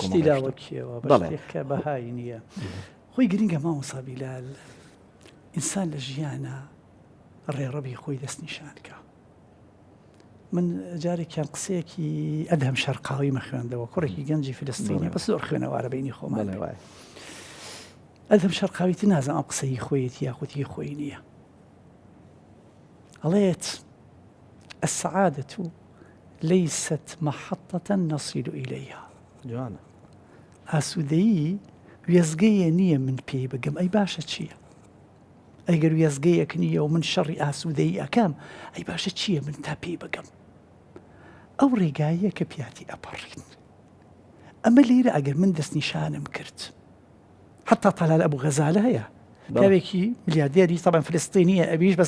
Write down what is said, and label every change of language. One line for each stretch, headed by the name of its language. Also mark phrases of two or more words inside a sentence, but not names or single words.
Central Kurdish: بەشتی لاوەکیەوە بەشتێککە بەهای نییە خۆی گرنگە مامۆستا بیلال ئینسان لە ژیانە ڕێڕەبی خۆی دەستنیشانکە من جارێکیان قسەیەکی ئەدهم شەرقاوی مەخوێندەوە کوڕێکی گەنجی فلستینی بەس زۆر خوێنەوارە بینی خۆمان ئەدهم شەرقاویتی نازانم ئەم قسەی خۆیەتی یاخوتی خۆی نییە ئەڵێت
Arabic: السعادة ليست محطة نصل إليها
Central Kurdish: جوانا ئاسوودەیی وێزگەیە نییە من پێی بگەم ئەی باشە چییە ئەگەر وێزگەیەک نییە و من شەڕی ئاسوودەیی ئەکەم ئەی باشە چییە من تا پێی بگەم ئەو ڕێگاییە کە پیاتی ئەپەڕین ئەمە لێرە ئەگەر من دەستنیشانم کرد حتا تەلال ئەبوو غەزالە هەیە پیاوێکی ملیاردێری طبعا فلستینیە ئەبیش بەس